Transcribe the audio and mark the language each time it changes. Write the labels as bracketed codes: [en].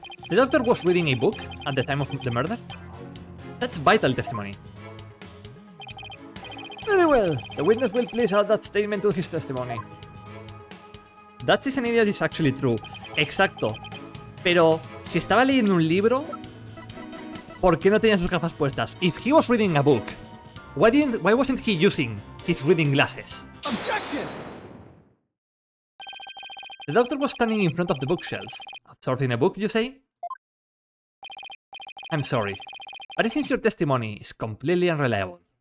[en] The doctor was reading a book at the time of the murder? That's vital testimony. Very well, the witness will please add that statement to his testimony. That is an idiot is actually true. [es] Exacto. Pero, si estaba leyendo un libro, ¿por qué no tenía sus gafas puestas? [en] If he was reading a book, why wasn't he using his reading glasses? Objection! The doctor was standing in front of the bookshelves. Absorbed in a book, you say? I'm sorry, but it seems your testimony is completely unreliable.